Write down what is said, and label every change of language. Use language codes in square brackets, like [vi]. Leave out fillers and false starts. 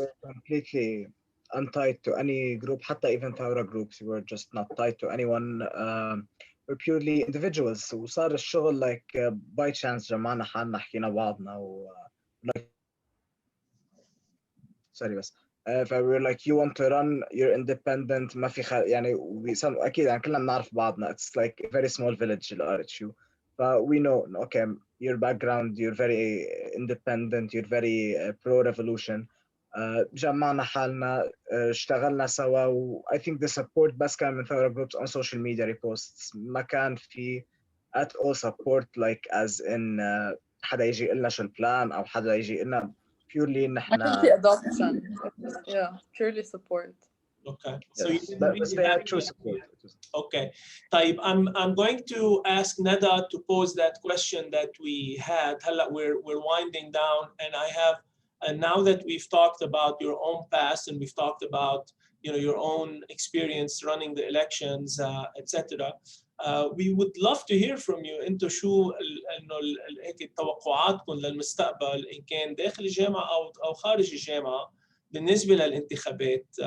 [en] We were completely untied to any group, [ar] حتى [en] even Thawra groups. We were just not tied to anyone. We're purely individuals. [ar] وصار الشغل [en] like by chance [ar] جمعنا حالنا حكينا بعضنا like sorry بس [en] we were like you want to run, you're independent, [ar] ما في يعني أكيد يعني كلنا بنعرف بعضنا. [en] It's like a very small village [ar] الRHU. [en] But we know, okay, your background, you're very independent, you're very pro-revolution. [ar] جمعنا حالنا, اشتغلنا سوا, و [en] I think the support [ar] بس كان من Thawra groups [en] on social media reposts. [ar] ما كان في [en] at all support like as in [ar] حدا يجي يقلنا شو البلان أو حدا يجي يقلنا purely نحن. ما كان في adoption. [en] Yeah, purely support. Okay. Yes. So you didn't but really they have had true support. Okay. طيب, I'm going to ask Nada to pose that question that we had. [ar] هلا [en] we're winding down, and I have now that we've talked about your own past and we've talked about your own experience running the elections, etc. We would love to hear from you. [ar] انتو شو انه هيك توقعاتكم للمستقبل ان كان داخل الجامعة او خارج الجامعة بالنسبة للانتخابات.